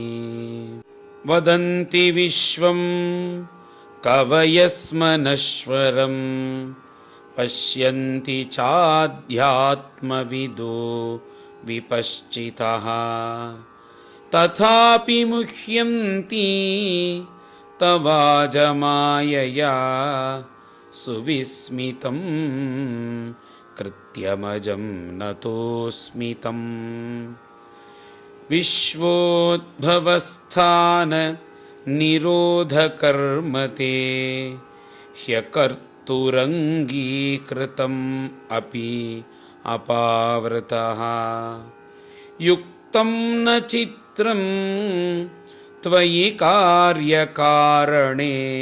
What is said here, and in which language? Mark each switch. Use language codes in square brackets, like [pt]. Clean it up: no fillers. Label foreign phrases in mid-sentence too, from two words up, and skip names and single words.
[sa] వదంతి విశ్వం కవయస్మనశ్వరం పశ్యంతి చాధ్యాత్మవిదో విపశ్చితః తథాపి ముహ్యంతి తవాజమాయయా సువిస్మితం కృత్యమజం నతోస్మితం. विश्वोद्भवस्थान निरोधकर्मते ह्यकर्तुरङ्गीकृतम् अपि अपावृतः युक्तं न चित्रं त्वयि कार्यकारणे